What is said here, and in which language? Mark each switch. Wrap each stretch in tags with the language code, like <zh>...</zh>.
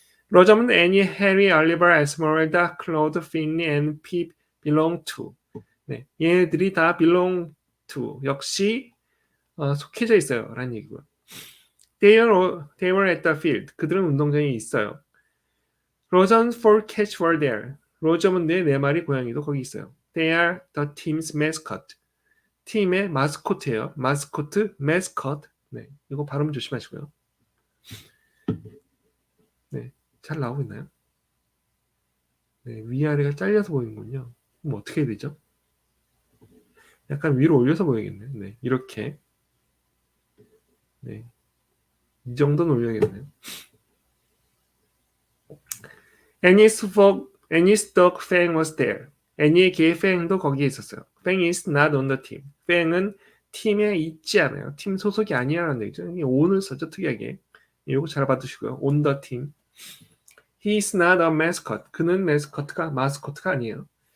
<ko>로자먼드, 애니, 해리, 올리버, 에스머랄다, 클로드, 피니, 앤 핍</ko> <en>belong to.</en> <ko>네, 얘네들이 다</ko> <en>belong to</en> <ko>역시 속해져 있어요. 라는 얘기고요.</ko> <en>They were at the field.</en> <ko>그들은 운동장에 있어요.</ko> <en>Rose's four cats were there.</en> <ko>로저문드의 네 마리 고양이도 거기 있어요.</ko> <en>They are the team's mascot.</en> <ko>팀의 마스코트예요. 마스코트, mascot. 네, 이거 발음 조심하시고요. 네, 잘 나오고 있나요? 네, 위아래가 잘려서 보이는군요. 그럼 어떻게 해야 되죠? 약간 위로 올려서 보여야겠네요. 네, 이렇게. 네, 이 정도는 올려야겠네요.</ko> <en>Annie's dog Fang was there.</en> <ko>애니의 개 팽도 거기에 있었어요.</ko> <en>Fang is not on the team.</en> <ko>팽은 팀에 있지 않아요. 팀 소속이 아니라는 얘기죠. on을 썼죠, 특이하게. 이거 잘 봐두시고요.</ko> <en>on the team. He is not a mascot.</en> <ko>그는 마스코트가 아니에요.</ko>